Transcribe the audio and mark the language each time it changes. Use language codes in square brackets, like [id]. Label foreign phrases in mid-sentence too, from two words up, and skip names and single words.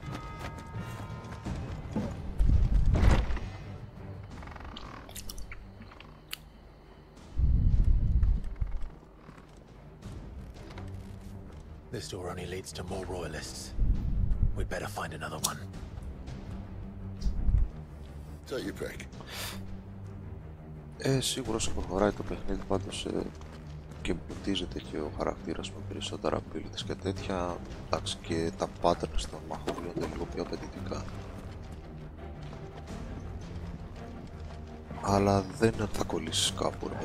[en] This door only leads to more royalists. We'd better find another one. Take your pick. [el] Σίγουρα όσο προχωράει το παιχνίδι πάντως και ποτίζεται και ο χαρακτήρας με περισσότερα abilities και τέτοια, εντάξει, και τα patterns των μαχών γίνονται λίγο πιο απαιτητικά. Αλλά δεν είναι ότι θα κολλήσεις κάπου, ρε.